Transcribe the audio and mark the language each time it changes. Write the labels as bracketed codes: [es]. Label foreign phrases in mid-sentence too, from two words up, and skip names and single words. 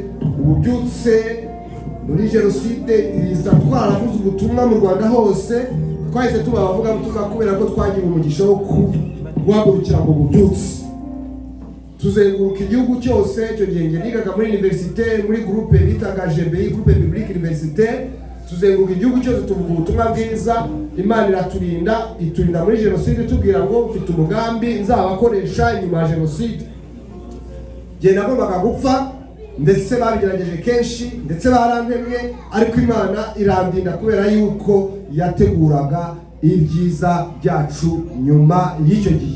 [rw] Ububyutse muri jenoside iza twaravuze ubutumwa mu Rwanda hose, twahise tuba abavuga butumwa kubera ko twagira umugisha wo guhagurukira mu bubyutse. Tuzenguruka igihugu cyose. Icyo gihe nigaga muri universite muri groupe bitaga GBI, [fr] groupe biblique universitaire. [rw] Tuzenguruka igihugu cyose tuvuga ubutumwa bwiza. Imana iraturinda, iturinda muri jenoside, tubwira ngo mfite umugambi nzabakoresha nyuma ya jenoside. Jye nagombaga gupfa, ndetse babigerageje kenshi, ndetse barantemye, ariko Imana irandinda kubera yuko yateguraga ibyiza byacu nyuma y'icyo gihe.